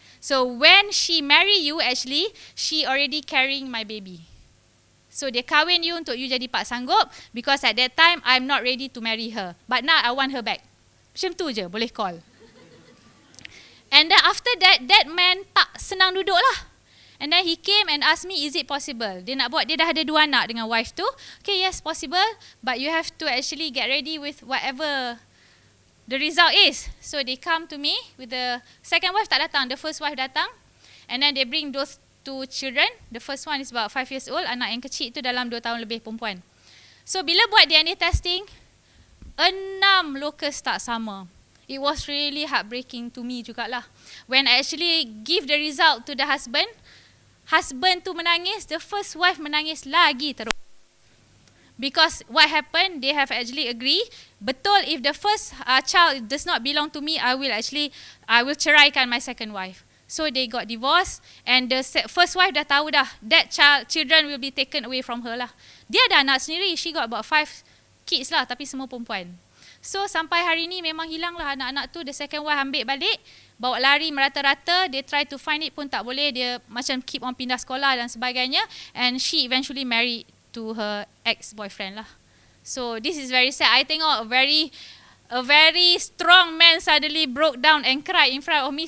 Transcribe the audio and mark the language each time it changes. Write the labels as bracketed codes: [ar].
[en] So when she marry you, actually she already carrying my baby. So [ms] dia kahwin you untuk you jadi pak sanggup [en] because at that time I'm not ready to marry her. But now I want her back. [ms] Macam tu je, boleh call. [en] And then after that, that man [ms] tak senang duduk lah. [en] And then he came and asked me, is it possible? [ms] Dia nak buat, dia dah ada 2 anak dengan wife tu. [en] Okay, yes, possible. But you have to actually get ready with whatever the result is. So they come to me with the second wife [ms] tak datang. [en] The first wife [ms] datang. [en] And then they bring those 2 children. The first one is about 5 years old. [ms] Anak yang kecil tu dalam 2 tahun lebih, perempuan. So bila buat DNA testing, 6 locus tak sama. [en] It was really heartbreaking to me [ms] jugalah. [en] When I actually give the result to the husband [ms] tu menangis, [en] the first wife [ms] menangis lagi terus. [en] Because what happened, they have actually agreed, [ms] betul [en] if the first child does not belong to me, I will [ms] ceraikan [en] my second wife. So they got divorced and the first wife [ms] dah tahu dah, [en] that children will be taken away from her lah. [ms] Dia ada anak sendiri, [en] she got about 5 kids lah, [ms] tapi semua perempuan. So sampai hari ni memang hilang lah anak-anak tu. [en] The second wife [ms] ambil balik, bawa lari merata-rata, [en] they try to find it [ms] pun tak boleh, dia macam [en] keep on [ms] pindah sekolah dan sebagainya, [en] and she eventually married to her ex-boyfriend lah. So this is very sad. I tengok a very strong man suddenly broke down and cried in front of me.